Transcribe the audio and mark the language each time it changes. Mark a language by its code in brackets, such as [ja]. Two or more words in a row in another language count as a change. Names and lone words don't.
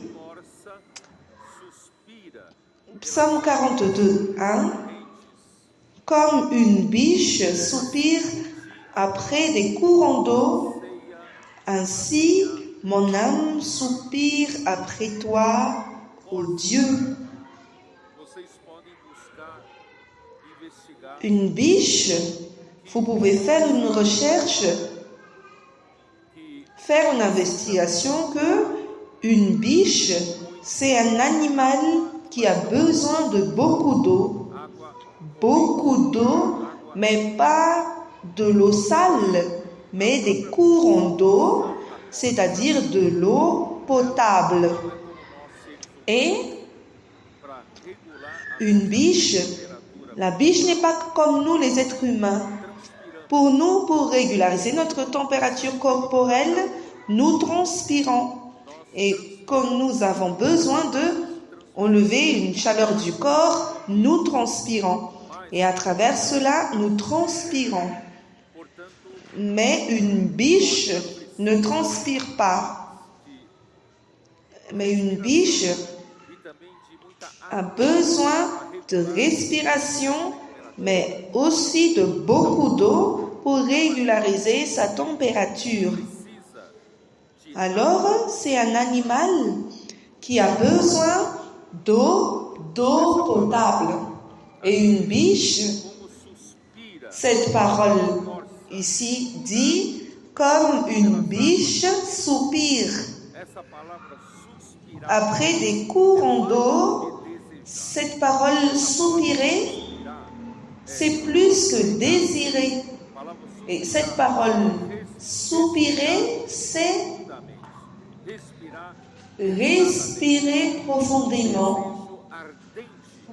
[pt] força suspira [fr] Psaume 42, 1. Comme une biche soupire après des courants d'eau, ainsi mon âme soupire après toi, ô Dieu. [pt] vocês podem buscar investigar [fr] Une biche, vous pouvez faire une recherche, [pt] que [fr] faire une investigation que une biche, c'est un animal qui a besoin de beaucoup d'eau, mais pas de l'eau sale, mais des courants d'eau, c'est-à-dire de l'eau potable. Et [pt] para regular a [fr] une biche, [pt] temperatura [fr] la biche n'est pas comme nous les êtres humains. Pour nous, pour régulariser notre température corporelle, nous transpirons. Et quand nous avons besoin de enlever une chaleur du corps, nous transpirons. Et à travers cela, nous transpirons. Mais une biche ne transpire pas. Mais une biche [pt] e também de muita água [fr] a besoin de respiration, mais aussi de beaucoup d'eau pour régulariser sa température. [pt] precisa de [fr] Alors, c'est un animal qui a besoin d'eau potable. Et une biche, [pt] como suspira [fr] cette parole ici dit, comme une biche soupire [pt] essa palavra suspirar [fr] après des courants d'eau. [pt] e desejar. [fr] Cette parole soupirer, c'est plus que désirer. [pt] A palavra [fr] Et cette parole soupirer, c'est [pt] respirar, [fr] respirer profondément, [pt] desejo ardente